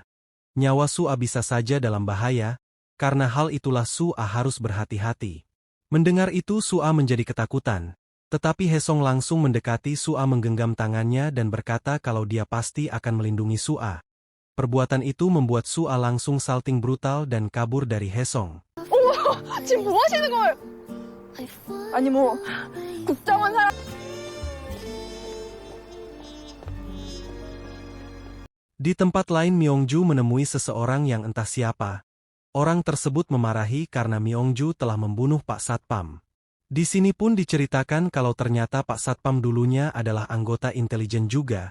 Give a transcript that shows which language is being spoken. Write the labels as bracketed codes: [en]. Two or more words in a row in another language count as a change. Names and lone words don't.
[id] Nyawa Sua bisa saja dalam bahaya, karena hal itulah Sua harus berhati-hati. Mendengar itu Sua menjadi ketakutan. Tetapi Hesong langsung mendekati Sua menggenggam tangannya dan berkata kalau dia pasti akan melindungi Sua. Perbuatan itu membuat Sua langsung salting brutal dan kabur dari Hesong. [ko] 지금 뭐 하시는 거예요? 아니 뭐 국정원 사람 [id] Di tempat lain Myongju menemui seseorang yang entah siapa. Orang tersebut memarahi karena Myongju telah membunuh Pak Satpam. Di sini pun diceritakan kalau ternyata Pak Satpam dulunya adalah anggota intelijen juga.